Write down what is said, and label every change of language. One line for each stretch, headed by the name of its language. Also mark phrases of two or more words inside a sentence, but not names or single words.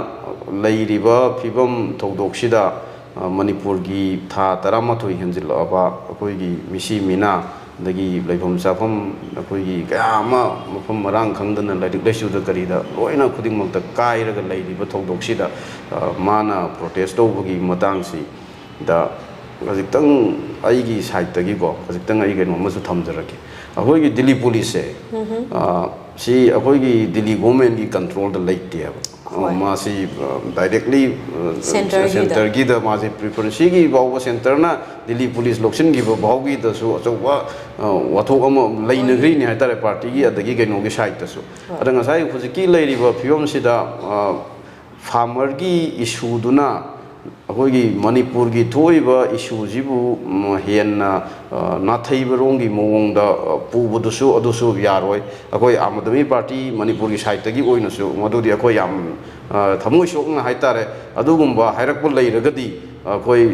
Manipuri: leiriba phibam thodok sida manipur gi tha 13 henjil aba akoi gi misi mina dagi leifam safam akoi gi kayama mafam marang khangdana laidik lesu da karida loina khuding makta kairaga leiriba thodok sida mana protest tawbagi matang si da gajitang aigi side tagi ko gajitang ai geno masu thamjarake akoi gi Delhi police si akoi gi Delhi government gi control da laite ma si
English: directly center
Manipuri: gi da ma si preference gi bawa center na Delhi police location gi bawa gi da su achawa wathok am lainagri ni haitare party gi adagi geno gi side ta su adanga sai hujiki leiriba phiyom sida farmer gi issue duna akoi gi Manipur gi thoiba issue jibu henna nathaiba rongi mowong da pubudusu adusu yaroi akoi amadami party Manipur gi side gi oina su madudi akoi yam thamoi sokna haitare adugumba hairakpul leiragadi akoi